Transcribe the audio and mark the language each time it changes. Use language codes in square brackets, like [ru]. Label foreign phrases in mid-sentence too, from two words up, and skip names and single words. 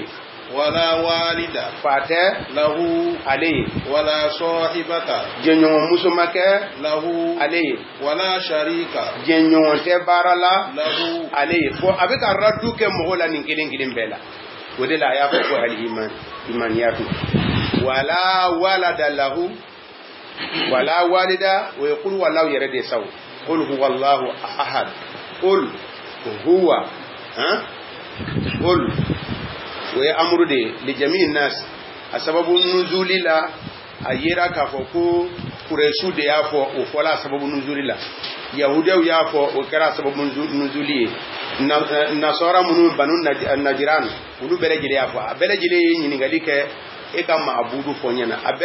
[ar] ولا والدة [bm] fa tɛ lahu ale ye [ar] ولا صاحبة [bm] jɛɲɔgɔnmuso ma kɛ lahu ale ye [ar] ولا شريك [bm] jɛɲɔgɔn tɛ baara la lahu ale ye bon a bɛ ka raddu kɛ mɔgɔw la nin kelen kelen bɛɛ la o de la a y'a fɔ ko [ar] الإيمانية ولا ولد له ولا والدة [bm] o ye [ar] قل والله [bm] yɛrɛ de sawo [ar] قل هو الله أحد قل هو قل [bm] o ye amuru de ye [ar] لجميع الناس [bm] a [ar] سبب نزول [bm] la a yera k'a fɔ ko kuresu de y'a fɔ o fɔla a [ar] سبب نزول [bm] la yahudiyaw y'a fɔ o kɛra a sababu nuzuli ye nasɔra minnu banu najiran olu bɛɛ lajɛlen y'a fɔ a bɛɛ lajɛlen ye ɲininkali kɛ e ka ma'budu fɔ ɲɛna a bɛɛ